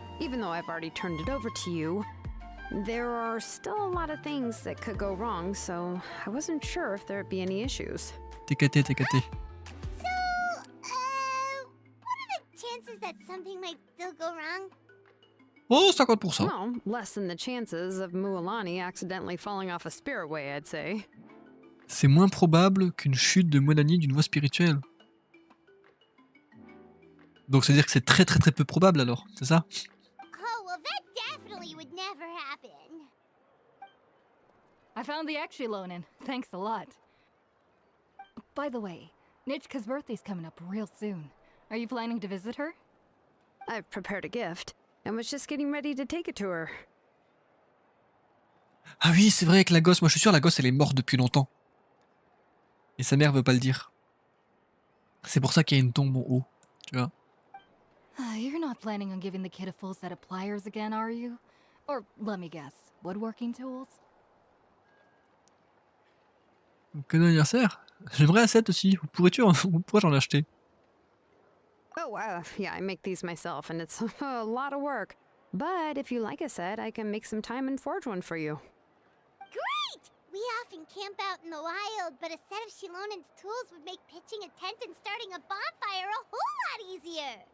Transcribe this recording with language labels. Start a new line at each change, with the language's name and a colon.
English: Even though I've already turned it over to you, there are still a lot of things that could go wrong, so I wasn't sure if there'd be any issues.
French: T'es caté, t'es caté.
English: So, what are the chances that something might still go wrong? Oh, 50%. Well, less than the chances of Mualani accidentally falling off a spirit way, I'd say.
French: C'est moins probable qu'une chute de Monani d'une voie spirituelle. Donc c'est-à-dire que c'est très très très peu probable alors, c'est ça?
English: Oh, well, that definitely would never happen. I found the Xilonen. Thanks a lot. By the way, Nichka's birthday's coming up real soon. Are you planning to visit her? I've prepared a gift and was just getting ready to take it to her.
French: Ah oui, c'est vrai que la gosse, moi je suis sûr la gosse elle est morte depuis longtemps. Et sa mère veut pas le dire. C'est pour ça qu'il y a une tombe en haut, tu vois.
English: You're not planning on giving the kid a full set of pliers again, are you? Or, let me guess, woodworking tools?
French: Cadeau d'anniversaire? J'aimerais un set aussi, pourrais-je en acheter?
English: Oh, yeah, I make these myself, and it's a lot of work. But if you like a set, I can make some time and forge one for you. Great! We often camp out in the wild, but a set of Xilonen's tools would make pitching a tent and starting a bonfire a whole lot easier.